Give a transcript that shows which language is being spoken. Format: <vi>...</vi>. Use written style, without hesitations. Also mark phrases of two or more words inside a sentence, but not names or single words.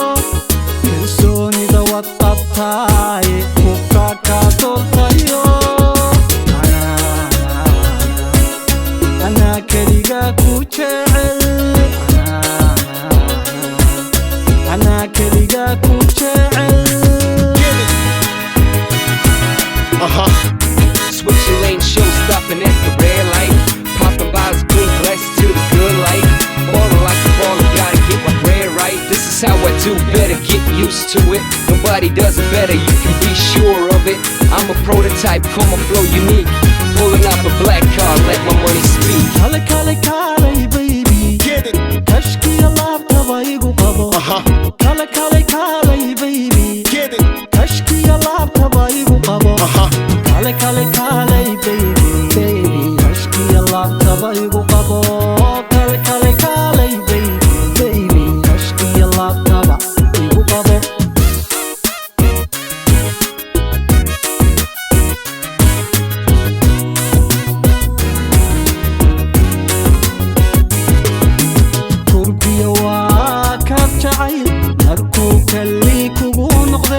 <so>Kalsoonida waad qabtaaye hubkaa kaa doortayo. Anaa keligaa ku jecel. Anaa keligaa ku jecel.</so> <en>Switching lanes, show stopping at the red light. Popping bottles, good blessings to the good life. Ballin' like a baller, gotta get my bread right. This is how I do, better get used to it. Nobody does it better, you can be sure of it. I'm a prototype, call my flow unique. Pulling out the black car, let my money speak.</en> <so>Kale kale kale baby,</so> <en>Get it.</en> <so>kashki alaabta baygu qabo. Kale kale kale baby,</so> <en>Get it.</en> <so>kashki alaabta baygu qabo. Kale kale kale baby, baby, kashki alaabta baygu qabo. Kale kale kale baby, baby, kashki alaabta baygu qabo. Turkiya waa kaab jacayl markuu kalii kugu noqde.</so>